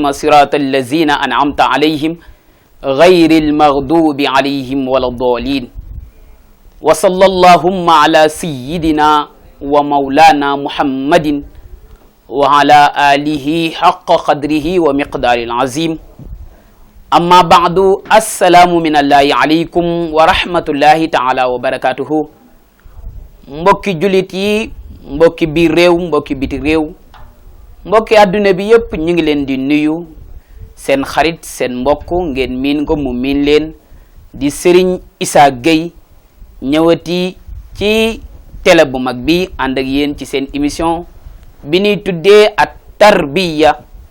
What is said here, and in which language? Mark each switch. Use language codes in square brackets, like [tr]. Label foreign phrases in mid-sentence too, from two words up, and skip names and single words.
[ar] صراط الذين أنعمت عليهم غير المغضوب عليهم ولا الضالين وصلى اللهم على سيدنا ومولانا محمد وعلى آله حق قدره ومقدار العظيم أما بعد السلام من الله عليكم ورحمة الله تعالى وبركاته mbokki [wo] julit yi mbokki biir réew mbokki biti réew mbokki adduna bi yépp ñu ngi leen di nuyu seen xarit seen mbokk ngeen miin ko mu miin leen di Serigne Issa Gueye ñëwati ci télé bu mag bi ànd ak yéen ci seen émission bi ñuy tuddee at tarbiya